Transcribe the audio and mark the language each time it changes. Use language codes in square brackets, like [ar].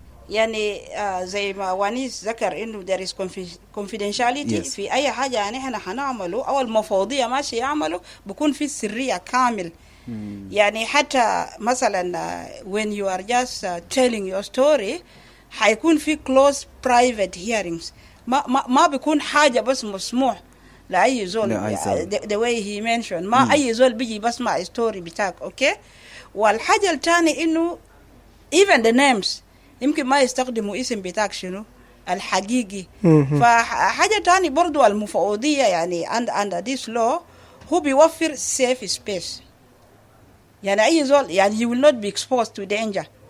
[ar] يعني زي ما وانيس ذكر إنه [en] there is confidentiality [ar] في أي حاجة يعني إحنا هنعمله أو المفوضية ماشي يعمله بكون في سرية كامل. يعني حتى مثلا [en] when you are just telling your story [ar] هيكون في [en] close private hearings. [ar] ما بيكون حاجة بس مسموح لأي زول [en] the way he mentioned. [ar] ما أي زول بيجي بسمع story بتاعك. أوكي. والحاجة الثانية إنه [en] even the names [ar] يمكن ما يستخدموا اسم بتاعك شنو الحقيقي. فحاجة تاني برضو المفوضية يعني [en] under this law [ar] هو بيوفر [en] safe space. [ar] يعني أي زول يعني [en] you will not be exposed to danger.